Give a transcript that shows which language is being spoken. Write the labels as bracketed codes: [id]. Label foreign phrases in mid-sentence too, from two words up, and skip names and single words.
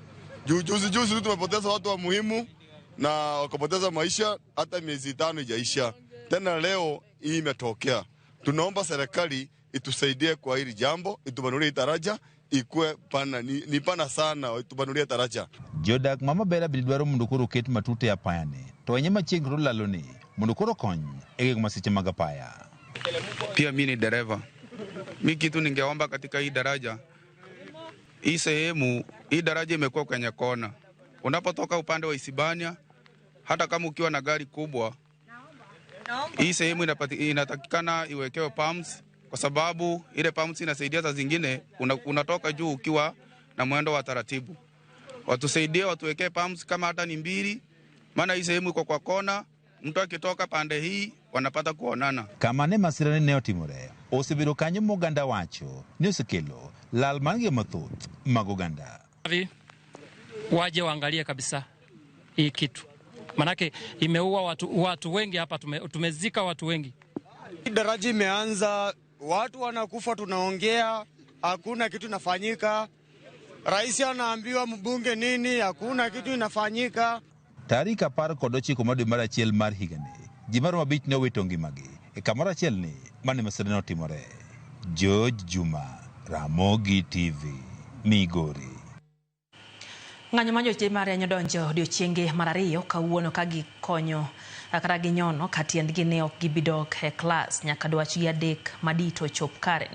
[sw] Juzi tumepoteza watu wa muhimu na wakapoteza maisha, hata miezi 5 ijaisha. Tena leo hii imetokea. Tunaomba serikali itusaidie kwa hili jambo, itubanulie hii taraja ikuwe pana ni pana sana, itubanulie taraja. [luo] Jodak mama Bera bidwaro mondo koro ket matute ya payane to wenye machiegni laloni mondo koro kony e gik masiche mag apaya. [sw] Pia mimi ni dereva. Mimi kitu ningeomba katika hii daraja, hii sehemu, hii daraja imekuwa kwenye kona. Unapotoka upande wa Isibania, hata kama ukiwa na gari kubwa, hii sehemu inatakikana iwekewe pumps, kwa sababu ile pumps inasaidia za zingine unatoka juu ukiwa na mwendo wa taratibu. Watusaidie watuwekee pumps kama hata ni 2, maana hii sehemu iko kwa kona, mtu akitoka pande hii wanapata kuonana. [luo] Kama ne masirani ne otimore osebiro kanyo moganda wacho ni osekelo lal mange mathoth mag oganda. [sw] Waje waangalie kabisa hii kitu, manake imeua watu wengi hapa, tumezika watu wengi. Daraja imeanza, watu wanakufa, tunaongea hakuna kitu inafanyika. Rais anaambiwa mbunge nini, hakuna kitu inafanyika. [luo] Tarik 19 dwe mar achiel mar higani ji maromo 5 ne owito ngimagi e kamoro achiel ni mane masirani otimore. George Juma, Ramogi TV, Migori. Ng'anyo ma joche mar yanyo donjo odiochienge mar ariyo kawuono ka gikonyo kata ginyono ka tiendgi ne ok gibidok e klas nyaka dwachgi adek madito chop kare.